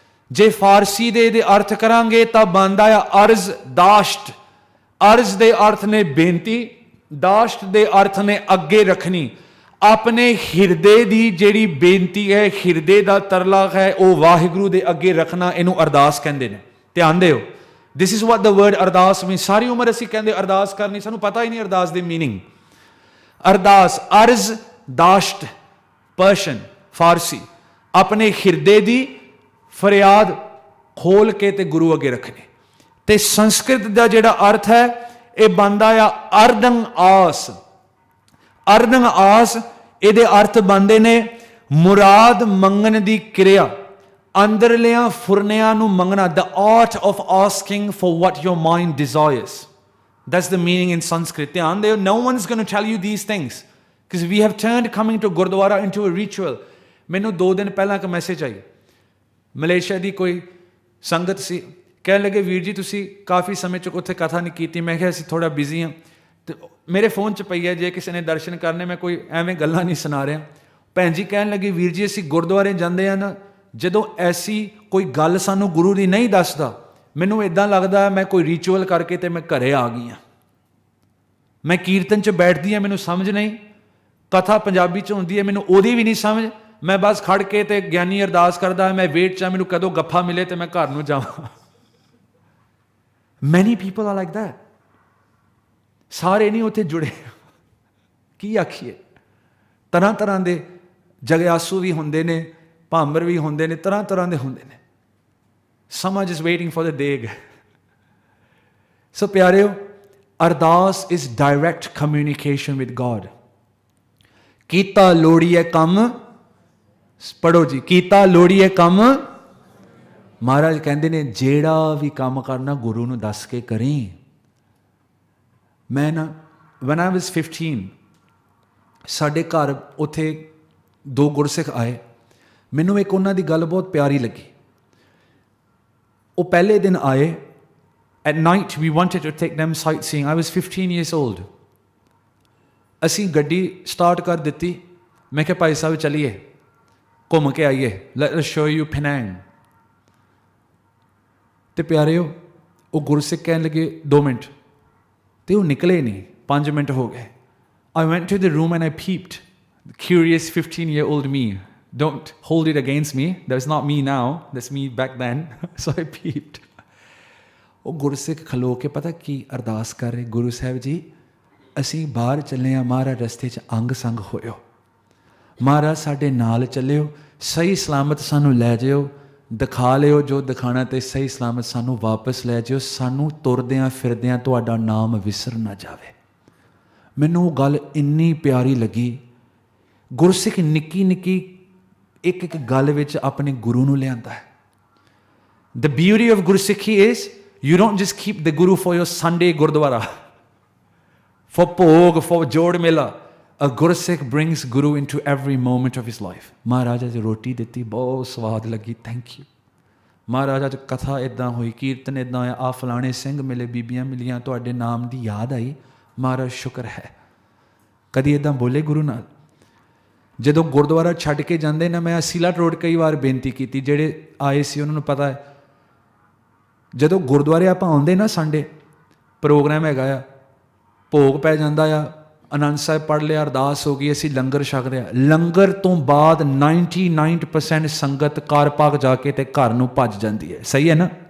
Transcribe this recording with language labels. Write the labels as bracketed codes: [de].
[pa] ਜੇ ਫਾਰਸੀ ਦੇ ਇਹਦੇ ਅਰਥ ਕਰਾਂਗੇ ਤਾਂ ਬਣਦਾ ਆ ਅਰਜ਼ ਦਾਸ਼ਟ। ਅਰਜ਼ ਦੇ ਅਰਥ ਨੇ ਬੇਨਤੀ, ਦਾਸ਼ਟ ਦੇ ਅਰਥ ਨੇ ਅੱਗੇ ਰੱਖਣੀ। ਆਪਣੇ ਹਿਰਦੇ ਦੀ ਜਿਹੜੀ ਬੇਨਤੀ ਹੈ, ਹਿਰਦੇ ਦਾ ਤਰਲਾ ਹੈ, ਉਹ ਵਾਹਿਗੁਰੂ ਦੇ ਅੱਗੇ ਰੱਖਣਾ, ਇਹਨੂੰ ਅਰਦਾਸ ਕਹਿੰਦੇ ਨੇ। ਧਿਆਨ ਦਿਓ, [en] this is what the word Ardas means। [pa] ਸਾਰੀ ਉਮਰ ਅਸੀਂ ਕਹਿੰਦੇ ਅਰਦਾਸ ਕਰਨੀ, ਸਾਨੂੰ ਪਤਾ ਹੀ ਨਹੀਂ ਅਰਦਾਸ ਦੀ ਮੀਨਿੰਗ। ਅਰਦਾਸ ਅਰਜ਼ ਦਾਸ਼ਟ ਪਰਸ਼ੀਅਨ ਫਾਰਸੀ, ਆਪਣੇ ਹਿਰਦੇ ਦੀ ਫਰਿਆਦ ਖੋਲ ਕੇ ਤੇ ਗੁਰੂ ਅੱਗੇ ਰੱਖਣੀ। ਤੇ ਸੰਸਕ੍ਰਿਤ ਦਾ ਜਿਹੜਾ ਅਰਥ ਹੈ ਇਹ ਬਣਦਾ ਆ ਅਰਦੰ ਆਸ। ਅਰਦੰ ਆਸ ਇਹਦੇ ਅਰਥ ਬਣਦੇ ਨੇ ਮੁਰਾਦ ਮੰਗਣ ਦੀ ਕਿਰਿਆ, ਅੰਦਰਲਿਆਂ ਫੁਰਨਿਆਂ ਨੂੰ ਮੰਗਣਾ। [en] The art of asking for what your mind desires. That's the meaning in Sanskrit. [pa] ਧਿਆਨ ਦਿਓ, [en] no one's going to tell you these things because we have turned coming to Gurdwara into a ritual. [pa] ਮੈਨੂੰ 2 ਦਿਨ ਪਹਿਲਾਂ ਇੱਕ message ਆਈ, Malaysia ਦੀ ਕੋਈ ਸੰਗਤ ਸੀ, ਕਹਿਣ ਲੱਗੇ ਵੀਰ ਜੀ ਤੁਸੀਂ ਕਾਫੀ ਸਮੇਂ ਚ ਉੱਥੇ ਕਥਾ ਨਹੀਂ ਕੀਤੀ। ਮੈਂ ਕਿਹਾ ਅਸੀਂ ਥੋੜਾ ਬਿਜ਼ੀ ਹਾਂ ਤੇ ਮੇਰੇ ਫੋਨ 'ਚ ਪਈ ਹੈ, ਜੇ ਕਿਸੇ ਨੇ ਦਰਸ਼ਨ ਕਰਨੇ, ਮੈਂ ਕੋਈ ਐਵੇਂ ਗੱਲਾਂ ਨਹੀਂ ਸੁਣਾ ਰਿਹਾ। ਭੈਣ ਜੀ ਕਹਿਣ ਲੱਗੇ ਵੀਰ ਜੀ ਅਸੀਂ ਗੁਰਦੁਆਰੇ ਜਾਂਦੇ ਆ ਨਾ, ਜਦੋਂ ਐਸੀ ਕੋਈ ਗੱਲ ਸਾਨੂੰ ਗੁਰੂ ਦੀ ਨਹੀਂ ਦੱਸਦਾ, ਮੈਨੂੰ ਇੱਦਾਂ ਲੱਗਦਾ ਮੈਂ ਕੋਈ ਰਿਚੁਅਲ ਕਰਕੇ ਤੇ ਮੈਂ ਘਰੇ ਆ ਗਈ ਹਾਂ। ਮੈਂ ਕੀਰਤਨ 'ਚ ਬੈਠਦੀ ਹਾਂ, ਮੈਨੂੰ ਸਮਝ ਨਹੀਂ, ਕਥਾ ਪੰਜਾਬੀ 'ਚ ਹੁੰਦੀ ਹੈ, ਮੈਨੂੰ ਉਹਦੀ ਵੀ ਨਹੀਂ ਸਮਝ, ਮੈਂ ਬਸ ਖੜ ਕੇ ਤੇ ਗਿਆਨੀ ਅਰਦਾਸ ਕਰਦਾ, ਮੈਂ ਵੇਟ 'ਚ ਮੈਨੂੰ ਕਦੋਂ ਗੱਫਾ ਮਿਲੇ ਤੇ ਮੈਂ ਘਰ ਨੂੰ ਜਾਵਾਂ। [en] Many people are like that. [pa] ਸਾਰੇ ਨਹੀਂ ਉੱਥੇ ਜੁੜੇ। ਕੀ ਆਖੀਏ, ਤਰ੍ਹਾਂ ਤਰ੍ਹਾਂ ਦੇ ਜਗਿਆਸੂ ਵੀ ਹੁੰਦੇ ਨੇ, ਭਾਂਬਰ ਵੀ ਹੁੰਦੇ ਨੇ, ਤਰ੍ਹਾਂ ਤਰ੍ਹਾਂ ਦੇ ਹੁੰਦੇ ਨੇ। [en] Some are just waiting for the day. So ਪਿਆਰਿਓ, Ardas is direct communication with God. [pa] ਕੀਤਾ ਲੋੜੀਏ ਕੰਮ, ਪੜੋ ਜੀ, ਕੀਤਾ ਲੋੜੀਏ ਕੰਮ। ਮਹਾਰਾਜ ਕਹਿੰਦੇ ਨੇ ਜਿਹੜਾ ਵੀ ਕੰਮ ਕਰਨਾ ਗੁਰੂ ਨੂੰ ਦੱਸ ਕੇ ਕਰੀ। ਮੈਂ ਨਾ [en] when I was 15 [pa] ਸਾਡੇ ਘਰ ਉੱਥੇ 2 ਗੁਰਸਿੱਖ ਆਏ। ਮੈਨੂੰ ਇੱਕ ਉਹਨਾਂ ਦੀ ਗੱਲ ਬਹੁਤ ਪਿਆਰੀ ਲੱਗੀ। ਉਹ ਪਹਿਲੇ ਦਿਨ ਆਏ, [en] at night we wanted to take them sightseeing. I was 15 years old. [pa] ਅਸੀਂ ਗੱਡੀ ਸਟਾਰਟ ਕਰ ਦਿੱਤੀ। ਮੈਂ ਕਿਹਾ ਭਾਈ ਸਾਹਿਬ ਚਲੀਏ, ਘੁੰਮ ਕੇ ਆਈਏ, [en] let us show you Penang. [pa] ਤੇ ਪਿਆਰਿਓ, ਉਹ ਗੁਰਸਿੱਖ ਕਹਿਣ ਲੱਗੇ 2 ਮਿੰਟ, ਤੇ ਉਹ ਨਿਕਲੇ ਨਹੀਂ। 5 ਮਿੰਟ ਹੋ ਗਏ। [en] I went to the room and I peeped. The curious 15-year-old me. Don't hold it against me. That's not me now. That's me back then. So I peeped. [pa] ਉਹ ਗੁਰਸਿੱਖ ਖਲੋ ਕੇ ਪਤਾ ਕੀ ਅਰਦਾਸ ਕਰ ਰਹੇ, ਗੁਰੂ ਸਾਹਿਬ ਜੀ ਅਸੀਂ ਬਾਹਰ ਚੱਲੇ ਹਾਂ, ਮਹਾਰਾਜ ਰਸਤੇ 'ਚ ਅੰਗ ਸੰਗ ਹੋਇਓ, ਮਹਾਰਾਜ ਸਾਡੇ ਨਾਲ ਚੱਲਿਓ, ਸਹੀ ਸਲਾਮਤ ਸਾਨੂੰ ਲੈ ਜਾਇਓ, ਦਿਖਾ ਲਿਓ ਜੋ ਦਿਖਾਣਾ, ਤੇ ਸਹੀ ਸਲਾਮਤ ਸਾਨੂੰ ਵਾਪਸ ਲੈ ਜਾਇਓ, ਸਾਨੂੰ ਤੁਰਦਿਆਂ ਫਿਰਦਿਆਂ ਤੁਹਾਡਾ ਨਾਮ ਵਿਸਰ ਨਾ ਜਾਵੇ। ਮੈਨੂੰ ਉਹ ਗੱਲ ਇੰਨੀ ਪਿਆਰੀ ਲੱਗੀ। ਗੁਰਸਿੱਖ ਨਿੱਕੀ ਨਿੱਕੀ ਇੱਕ ਇੱਕ ਗੱਲ ਵਿੱਚ ਆਪਣੇ ਗੁਰੂ ਨੂੰ ਲਿਆਂਦਾ ਹੈ। [en] The beauty of Gursikhi is you don't just keep the Guru for your Sunday Gurdwara, for Bhog, for Jor Mela. A Gursikh brings Guru into every moment of his life. [pa] Maharaj ਅੱਜ ਰੋਟੀ ਦਿੱਤੀ, ਬਹੁਤ ਸਵਾਦ ਲੱਗੀ, [en] Thank you. [pa] ਮਹਾਰਾਜ ਅੱਜ ਕਥਾ ਇੱਦਾਂ ਹੋਈ, ਕੀਰਤਨ ਇੱਦਾਂ ਹੋਇਆ, ਆ ਫਲਾਣੇ ਸਿੰਘ ਮਿਲੇ, ਬੀਬੀਆਂ ਮਿਲੀਆਂ, ਤੁਹਾਡੇ ਨਾਮ ਦੀ ਯਾਦ ਆਈ, ਮਹਾਰਾਜ ਸ਼ੁਕਰ ਹੈ। ਕਦੀ ਇੱਦਾਂ ਬੋਲੇ ਗੁਰੂ ਨਾਲ? ਜਦੋਂ ਗੁਰਦੁਆਰਾ ਛੱਡ ਕੇ ਜਾਂਦੇ ਨਾ, ਮੈਂ ਸੀਲਾਟ ਰੋਡ ਕਈ ਵਾਰ ਬੇਨਤੀ ਕੀਤੀ, ਜਿਹੜੇ ਆਏ ਸੀ ਉਹਨਾਂ ਨੂੰ ਪਤਾ ਹੈ, ਜਦੋਂ ਗੁਰਦੁਆਰੇ ਆਪਾਂ ਆਉਂਦੇ ਨਾ, ਸੰਡੇ ਪ੍ਰੋਗਰਾਮ ਹੈਗਾ ਆ, ਭੋਗ ਪੈ ਜਾਂਦਾ ਆ, ਆਨੰਦ ਸਾਹਿਬ ਪੜ੍ਹ ਲਿਆ, ਅਰਦਾਸ ਹੋ ਗਈ, ਅਸੀਂ ਲੰਗਰ ਛਕ ਰਿਹਾ, ਲੰਗਰ ਤੋਂ ਬਾਅਦ 99% ਸੰਗਤ ਕਾਰ ਪਾਕ ਜਾ ਕੇ ਤੇ ਘਰ ਨੂੰ ਭੱਜ ਜਾਂਦੀ ਹੈ। ਸਹੀ ਹੈ ਨਾ?